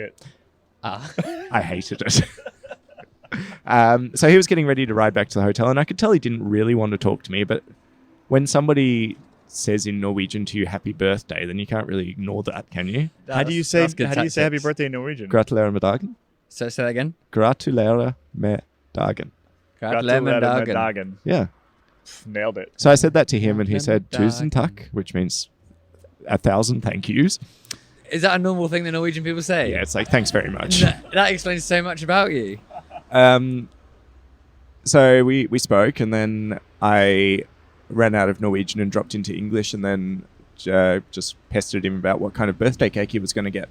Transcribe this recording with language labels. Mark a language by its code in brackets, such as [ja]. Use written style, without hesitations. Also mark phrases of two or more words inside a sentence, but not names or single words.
[en] it. Ah. I hated it. So he was getting ready to ride back to the hotel, and I could tell he didn't really want to talk to me. But when somebody says in Norwegian to you "Happy Birthday," then you can't really ignore that, can you? How do you say That's good Happy tactics. birthday in Norwegian? [no] Gratulerer med dagen. [en] So say that again. [no] Gratulerer med dagen. Gratulerer med dagen. dagen. [en] Yeah. Nailed it. So I said that to him, and he said [no] Gratulerer med "Tusen takk," [en] which means 1,000 thank yous. Is that a normal thing that Norwegian people say? Yeah, it's like thanks very much. That explains so much about you. So we spoke, and then I ran out of Norwegian and dropped into English, and then just pestered him about what kind of birthday cake he was going to get.